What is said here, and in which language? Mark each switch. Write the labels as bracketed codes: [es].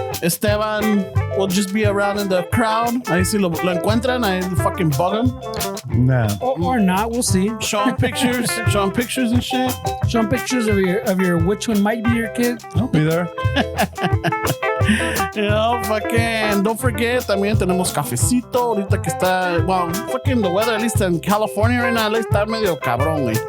[en] Esteban will just be around in the crowd. [es] Ahí si lo encuentran, ahí [en] fucking bug him. Nah. Or not. We'll see. Show him pictures and shit. Show 'em pictures of your which one might be your kid. I'll be there. You know, fucking, don't forget, [es] también tenemos cafecito ahorita que está, [en] well, fucking the weather, at least in California right now, at least [es] está medio cabrón, güey.